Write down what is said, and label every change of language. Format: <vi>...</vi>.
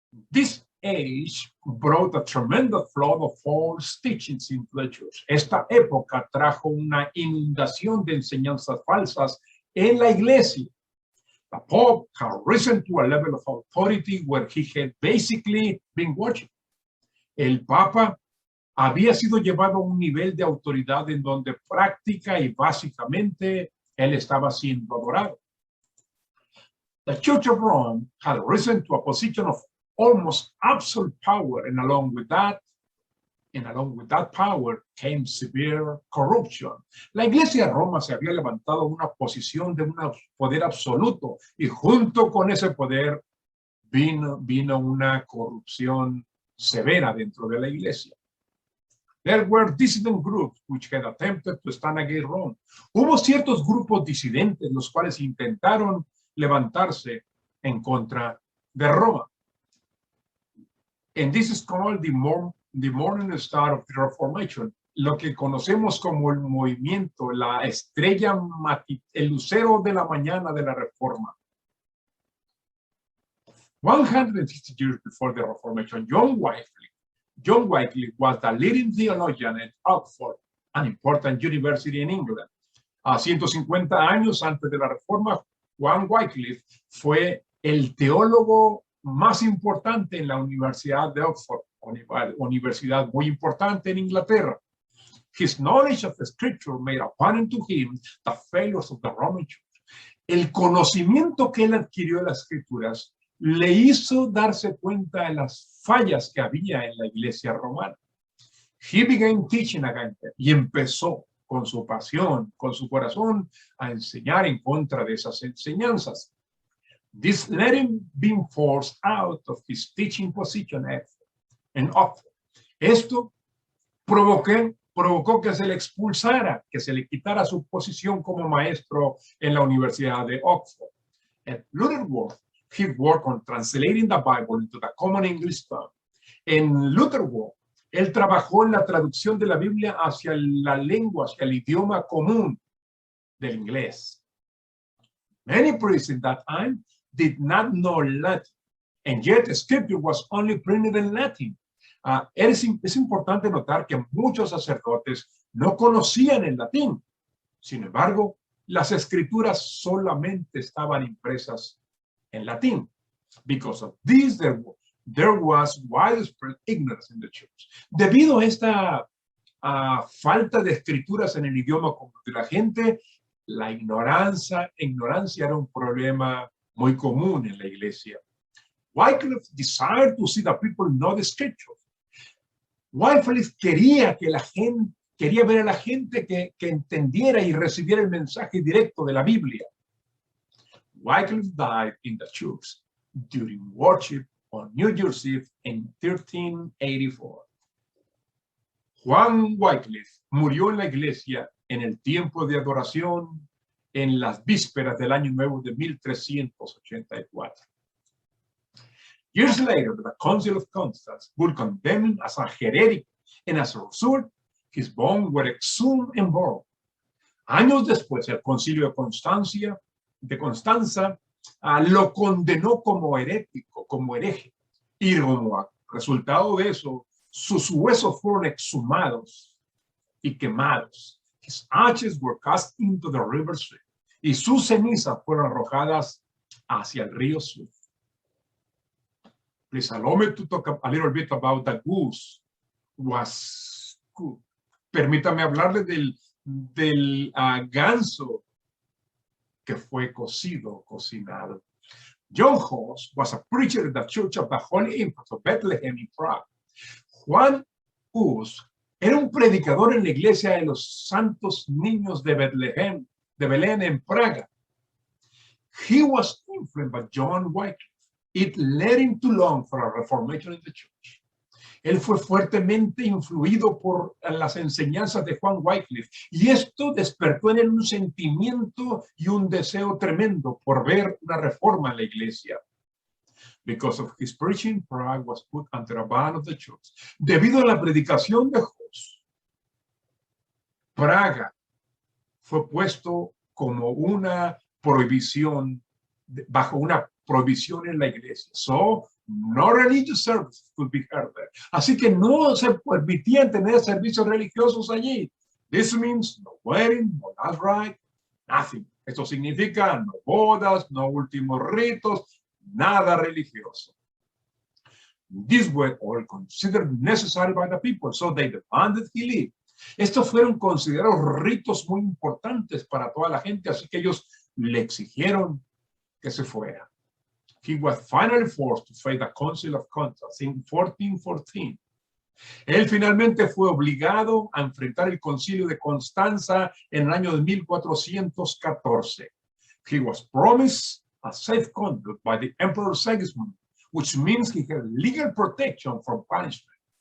<en>This age brought a tremendous flood of false teachings into the church.</en> <es>Esta época trajo una inundación de enseñanzas falsas en la iglesia.</es> <en>The Pope had risen to a level of authority where he had basically been worshipped.</en> <es>El Papa había sido llevado a un nivel de autoridad en donde práctica y básicamente él estaba siendo adorado.</es> <en>The Church of Rome had risen to a position of almost absolute power, and along with that power came severe corruption.</en> <es>La Iglesia de Roma se había levantado a una posición de un poder absoluto, y junto con ese poder vino una corrupción severa dentro de la Iglesia.</es> <en>There were dissident groups which had attempted to stand against Rome.</en> <es>Hubo ciertos grupos disidentes los cuales intentaron levantarse en contra de Roma.</es> <en>And this is called the morning star of the Reformation,</en> <es>lo que conocemos como el movimiento, la estrella, el lucero de la mañana de la Reforma.</es> <en>150 years before the Reformation, John Wycliffe was the leading theologian at Oxford, an important university in England.</en> <es>150 años antes de la Reforma, John Wycliffe fue el teólogo más importante en la Universidad de Oxford, universidad muy importante en Inglaterra.</es> <en>His knowledge of the scripture made apparent to him the failures of the Roman Church.</en> <es>El conocimiento que él adquirió de las escrituras le hizo darse cuenta de las fallas que había en la iglesia romana.</es> <en>He began teaching again,</en> <es>y empezó con su pasión, con su corazón, a enseñar en contra de esas enseñanzas.</es> <en>This let him be forced out of his teaching position in Oxford.</en> <es>Esto provocó que se le expulsara, que se le quitara su posición como maestro en la Universidad de Oxford.</es> <en>At Lutherworth, he worked on translating the Bible into the common English tongue.</en> <es>En Lutherworth, él trabajó en la traducción de la Biblia hacia la lengua, hacia el idioma común del inglés.</es> <en>Many priests in that time did not know Latin, and yet the scripture was only printed in Latin.</en> <es>Es importante notar que muchos sacerdotes no conocían el latín. Sin embargo, las escrituras solamente estaban impresas en latín.</es> <en>Because of this, there was widespread ignorance in the church.</en> <es>Debido a esta falta de escrituras en el idioma común de la gente, la ignorancia era un problema muy común en la iglesia.</es> <en>Wycliffe desired to see the people know the scriptures.</en> <es>Wycliffe quería que la gente quería ver a la gente que entendiera y recibiera el mensaje directo de la Biblia.</es> <en>Wycliffe died in the church during worship on New Year's Eve in 1384.</en> <es>Juan Wycliffe murió en la iglesia en el tiempo de adoración en las vísperas del año nuevo de 1384.</es> <en>Years later, the Council of Constance would condemn him as a heretic, and as a result, his bones were exhumed and buried.</en> <es>Años después, el Concilio de Constanza lo condenó como herético, como hereje, y como resultado de eso, sus huesos fueron exhumados y quemados.</es> <en>His ashes were cast into the river Styx,</en> <es>y sus cenizas fueron arrojadas hacia el río Styx.</es> <en>Please allow me to talk a little bit about the goose was good.</en> <es>Permítame hablarle del ganso que fue cocinado.</es> <en>John Hus was a preacher in the Church of the Holy Infant of Bethlehem in Prague.</en> <es>Juan Hus era un predicador en la iglesia de los santos niños de Belén en Praga.</es> <en>He was influenced by John Wycliffe. It led him to long for a reformation in the church.</en> <es>Él fue fuertemente influido por las enseñanzas de Juan Wycliffe, y esto despertó en él un sentimiento y un deseo tremendo por ver una reforma en la iglesia.</es> <en>Because of his preaching, Prague was put under a ban of the church.</en> <es>Debido a la predicación de Hus, Praga fue puesto como una prohibición, bajo una prohibición en la iglesia.</es> <en>So, no religious services could be held there.</en> <es>Así que no se permitían tener servicios religiosos allí.</es> <en>This means no wedding, no last rite, nothing.</en> <es>Esto significa no bodas, no últimos ritos, nada religioso.</es> <en>These were all considered necessary by the people, so they demanded he leave.</en> <es>Estos fueron considerados ritos muy importantes para toda la gente, así que ellos le exigieron que se fuera.</es> <en>He was finally forced to face the Council of Constance in 1414.</en> <es>Él finalmente fue obligado a enfrentar el Concilio de Constanza en el año de 1414.</es> <en>He was promised a safe conduct by the Emperor Sigismund, which means he had legal protection from punishment.</en>